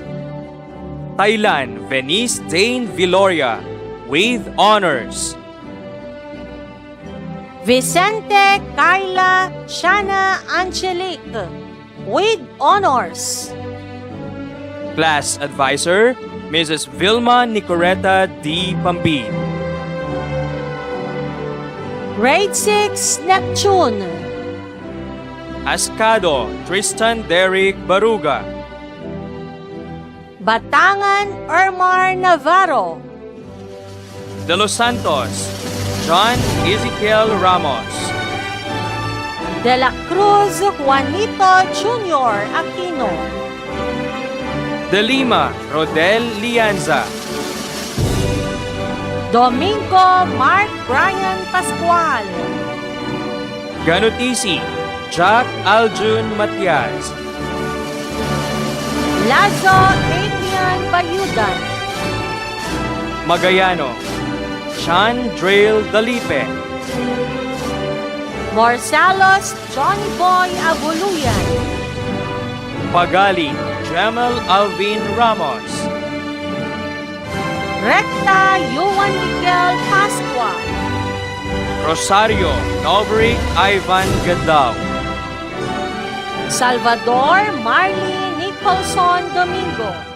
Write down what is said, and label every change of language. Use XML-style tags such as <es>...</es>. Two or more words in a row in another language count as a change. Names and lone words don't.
<en>Thailand Venice Dane Viloria with honors. Vicente Kyla Shana Angelique with honors. Class Advisor Mrs. Vilma Nicoreta D. Pambin. Grade 6 Neptune. Ascado Tristan Derrick Baruga. Batangan Ermar Navarro. De Los Santos John Ezekiel Ramos. De la Cruz Juanito Jr. Aquino. De Lima Rodel Lianza. Domingo Mark Brian Pascual. Ganutisi Jack Aljun Matias. Lazo Adrian Bayudan. Magayano Sean Drail Dalipe. Morsalos Johnny Boy Abuluyan. Pagali Jamel Alvin Ramos. Recta Yuan Miguel Pascua. Rosario Novric Ivan Gandao. Salvador Marley Nicholson Domingo.</en>